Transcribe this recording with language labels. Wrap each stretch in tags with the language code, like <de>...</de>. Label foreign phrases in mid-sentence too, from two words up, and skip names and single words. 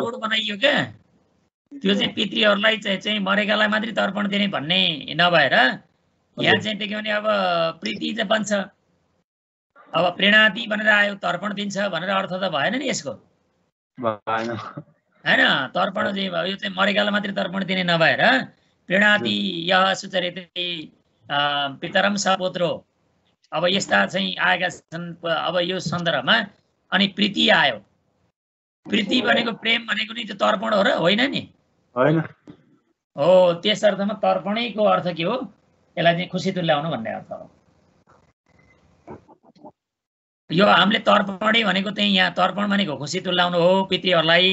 <ne>रोड बनाइयो क्या, त्यो चाहिँ पितृहरूलाई चाहिँ मरेकालाई मात्रै तर्पण दिने भन्ने नभएर यहाँ चाहिँ के भने अब प्रीति चाहिँ बन्छ, अब प्रेणाति भनेर आयो, तर्पण दिन्छ भनेर अर्थ त भएन नि यसको, भएन हैन? तर्पण चाहिँ यो चाहिँ मरेकालाई मात्रै तर्पण दिने नभएर</ne> <sa>प्रेणाति यः सुचरिते पितरम सपुत्रो,</sa> <ne>अब यस्ता चाहिँ आएका छन् अब यो सन्दर्भमा। अनि प्रीति आयो, प्रीति भनेको प्रेम भनेको नि त्यो तर्पण हो र होइन नि? होइन हो, त्यस अर्थमा तर्पणैको अर्थ के हो? यसलाई चाहिँ खुसी तुल्याउनु भन्ने अर्थ हो। यो हामीले तर्पणै भनेको चाहिँ यहाँ तर्पण भनेको खुसी तुल्याउनु हो पितृहरूलाई।</ne>